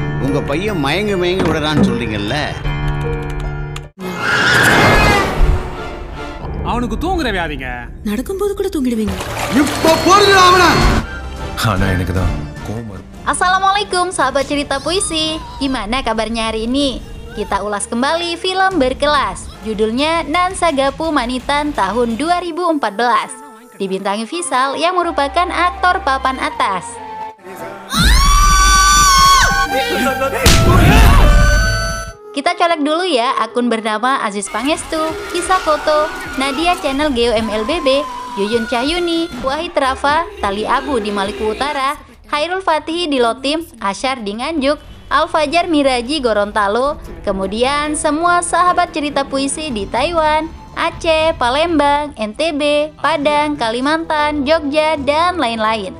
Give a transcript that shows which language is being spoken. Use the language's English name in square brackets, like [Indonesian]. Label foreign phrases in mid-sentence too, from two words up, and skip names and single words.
[Tamil] உங்க பையன் மயங்கி மயங்கி விடுறான்னு சொல்றீங்கல்ல. அவனுக்கு தூங்குற வியாதிங்க. நடக்கும்போது கூட தூங்கிடுவீங்க. இப்ப போடுங்க அவன. ஆனா எனக்கு தான் கோவம். [Indonesian] Assalamualaikum sahabat cerita puisi. Gimana kabarnya hari ini? Kita ulas kembali film berkelas. Judulnya Nan Sagapu Manitan tahun 2014. Dibintangi Visal yang merupakan aktor papan atas. Kita colek dulu ya akun bernama Aziz Pangestu, Kisah Foto, Nadia Channel GeoMLBB, Yuyun Cahyuni, Wahid Rafa, Tali Abu di Maluku Utara, Khairul Fatihi di Lotim, Asyar di Nganjuk, Al-Fajar Miraji Gorontalo, kemudian semua sahabat cerita puisi di Taiwan, Aceh, Palembang, NTB, Padang, Kalimantan, Jogja, dan lain-lain.